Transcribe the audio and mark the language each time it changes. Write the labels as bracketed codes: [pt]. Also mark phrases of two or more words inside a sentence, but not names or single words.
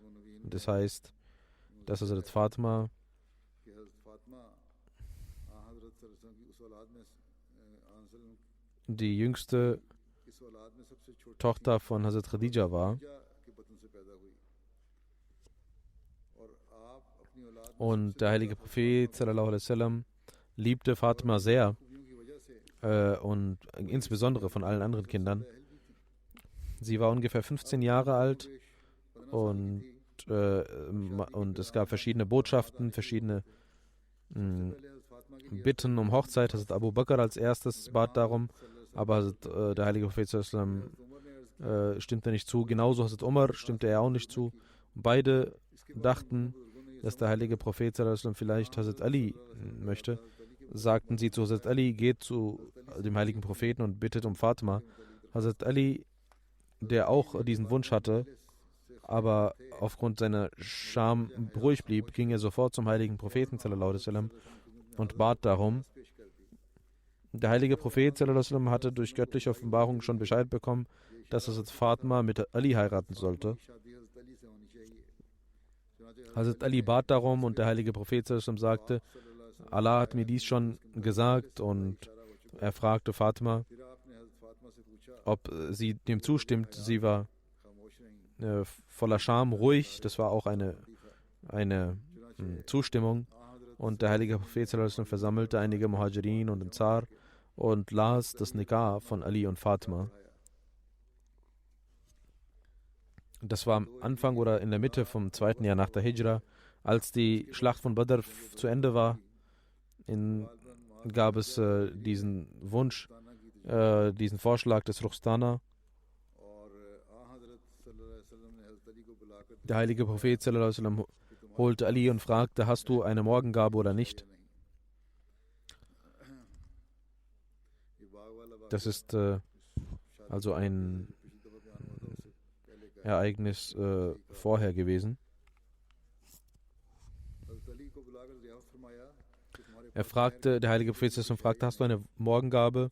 [de] Das heißt, dass Hazrat Fatma die jüngste Tochter von Hazrat Khadija war. Und der heilige Prophet [ar] صلى الله عليه وسلم [de] liebte Fatima sehr, und insbesondere von allen anderen Kindern. Sie war ungefähr 15 Jahre alt, und es gab verschiedene Botschaften, verschiedene Bitten um Hochzeit. Hazrat Abu Bakr als erstes bat darum, aber der heilige Prophet [ar] صلى الله عليه وسلم [de] stimmte nicht zu. Genauso Hazrat Umar stimmte er auch nicht zu. Beide dachten, dass der heilige Prophet [ar] صلى الله عليه وسلم [de] vielleicht Hazrat Ali möchte. Sagten sie zu Hazrat Ali, geht zu dem heiligen Propheten und bittet um Fatima. Hazrat Ali, der auch diesen Wunsch hatte, aber aufgrund seiner Scham ruhig blieb, ging er sofort zum heiligen Propheten [ar] صلى الله عليه وسلم [de] und bat darum. Der heilige Prophet [ar] صلى الله عليه وسلم [de] hatte durch göttliche Offenbarung schon Bescheid bekommen, dass Hazrat Fatima mit Ali heiraten sollte. Hazrat Ali bat darum, und der heilige Prophet [ar] صلى الله عليه وسلم [de] sagte, Allah hat mir dies schon gesagt, und er fragte Fatima, ob sie dem zustimmt. Sie war voller Scham ruhig, das war auch eine Zustimmung, und der heilige Prophet [ar] صلى الله عليه وسلم [de] versammelte einige Muhajirin und Ansar und las das Nikah von Ali und Fatima. Das war am Anfang oder in der Mitte vom 2. Jahr nach der Hijra. Als die Schlacht von Badr zu Ende war, gab es diesen Wunsch, diesen Vorschlag des Ruchstana. Der heilige Prophet [ar] صلى الله عليه وسلم [de] holte Ali und fragte, hast du eine Morgengabe oder nicht? Das ist also ein Ereignis vorher gewesen. Der heilige Prophet fragte, hast du eine Morgengabe?